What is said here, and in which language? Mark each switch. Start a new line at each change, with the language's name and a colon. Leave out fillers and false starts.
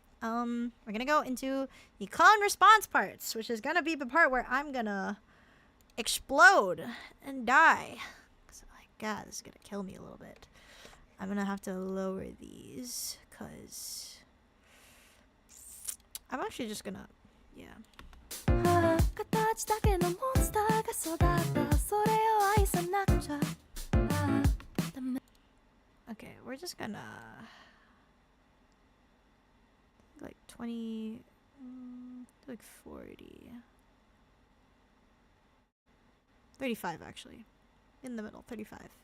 English: We're gonna go into the call and response parts, which is gonna be the part where I'm gonna explode and die. So, like, God, this is gonna kill me a little bit. I'm gonna have to lower these, cause I'm actually just gonna, yeah.
Japanese: 形だけのモンスターが育ったそれを愛さなくちゃダメ
English: Okay, we're just gonna like 20, like 40, 35 actually, in the middle, 35.